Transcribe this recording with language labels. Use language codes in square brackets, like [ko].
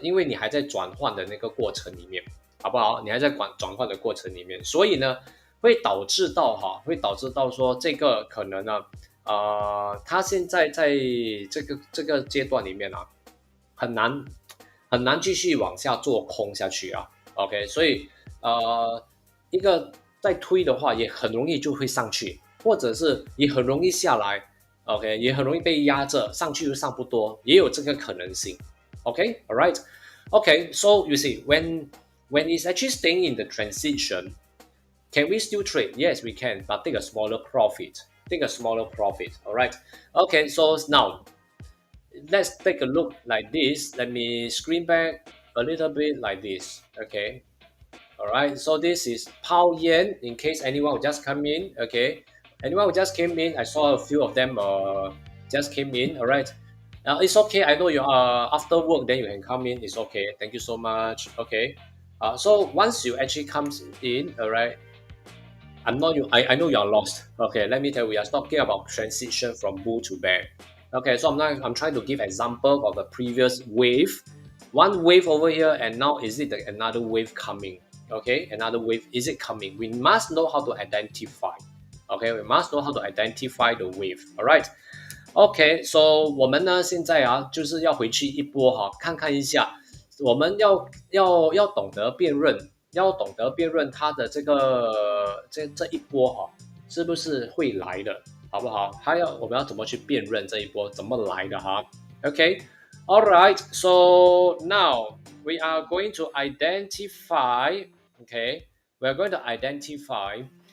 [zh] 因为你还在转换的那个过程里面，好不好？你还在转换的过程里面，所以呢，会导致到说这个可能呢，它现在在这个阶段里面很难继续往下做空下去OK， 所以一个再推的话，也很容易就会上去，或者是也很容易下来。 OK， 也很容易被压着，上去又上不多，也有这个可能性。 [en] Okay, all right. Okay, so you see, when it's actually staying in the transition, can we still trade? Yes, we can, but take a smaller profit. All right. Okay, so now let's take a look like this. Let me screen back a little bit like this. Okay. All right. So this is pound yen. In case anyone will just come in. Okay. Anyone who just came in, I saw a few of them just came in. All right. It's okay. I know you are after work, then you can come in. It's okay. Thank you so much. Okay. So once you actually comes in, all right. I know you are lost. Okay. Let me tell you, we are talking about transition from bull to bear. Okay. So I'm trying to give example of the previous wave. One wave over here, and now is it another wave coming? Okay. Another wave, is it coming? We must know how to identify. Okay. We must know how to identify the wave. All right. [zh] OK，so 我们呢现在就是要回去一波看看一下，我们要懂得辨认，它的这个这一波是不是会来的，好不好？我们要怎么去辨认这一波怎么来的？ [en] OK，all right，so now we are going to identify. Okay，we are going to identify